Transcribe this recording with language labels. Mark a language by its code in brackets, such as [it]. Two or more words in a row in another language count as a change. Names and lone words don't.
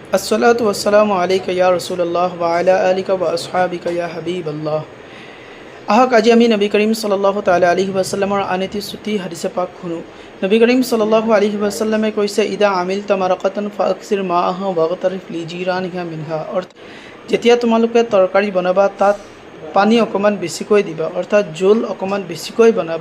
[ar] الصلاة والسلام عليك يا رسول الله وعلى آلك وأصحابك يا حبيب الله. [as] আহক আজি আমি নবী করিম [ar] صلى الله تعالى عليه وسلم [as] আন এটি চুটি হাদিছে পাক শুনো। নবী করিম [ar] صلى الله عليه وسلم [as] কৈছে, [ar] إذا عملت مرقة فأكثر ماءها واغترف لجيرانها منها. [as] অৰ্থাৎ যেতিয়া তোমালোকে তৰকাৰী বনাবা তাত পানী অকণমান বেছিকৈ দিবা, অৰ্থাৎ জোল অকণমান বেছিকৈ বনাবা।